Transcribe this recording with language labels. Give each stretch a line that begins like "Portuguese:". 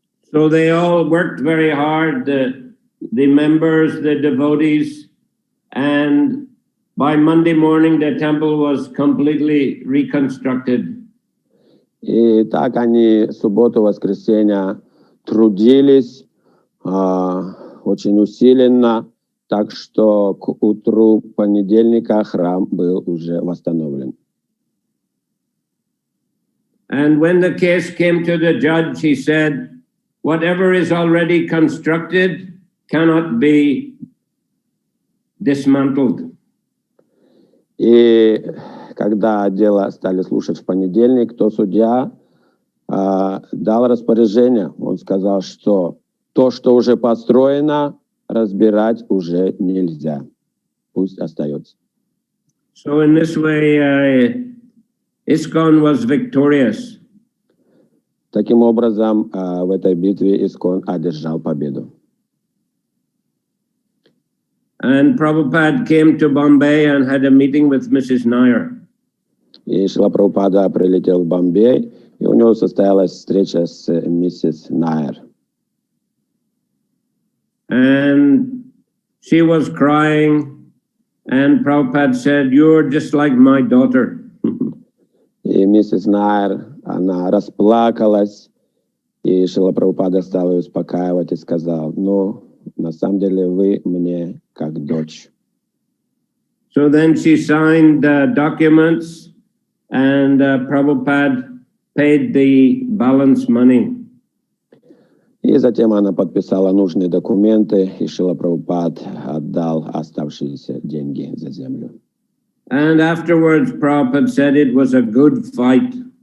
English: So they all worked very hard, the members, the devotees, and by Monday morning the temple was completely reconstructed.
Russian: И так они субботу-воскресенье трудились очень усиленно, так что к утру понедельника храм был уже восстановлен.
English: And when the case came to the judge, he said, whatever is already constructed cannot be dismantled.
Russian: И когда дело стали слушать в понедельник, то судья дал распоряжение. Он сказал, что то, что уже построено, разбирать уже нельзя. Пусть остается.
English: So in this way, ISKCON was victorious.
Russian: Таким образом, в этой битве ИСККОН одержал победу.
English: And Prabhupada came to Bombay and had a meeting with Mrs. Nair.
Russian: И Шрила Прабхупада прилетел в Бомбей, и у него состоялась встреча с миссис Найер.
English: And she was crying, and Prabhupada said, "You're just like my daughter."
Russian: И миссис Найер, она расплакалась, и Шрила Прабхупада стал ее успокаивать и сказал, ну, на самом деле вы мне как дочь.
English: So then she signed the documents, and Prabhupada paid the balance money.
Russian: И затем она подписала нужные документы, и Шрила Прабхупад отдал оставшиеся деньги за землю.
English: And afterwards, Prabhupada said it was a good fight.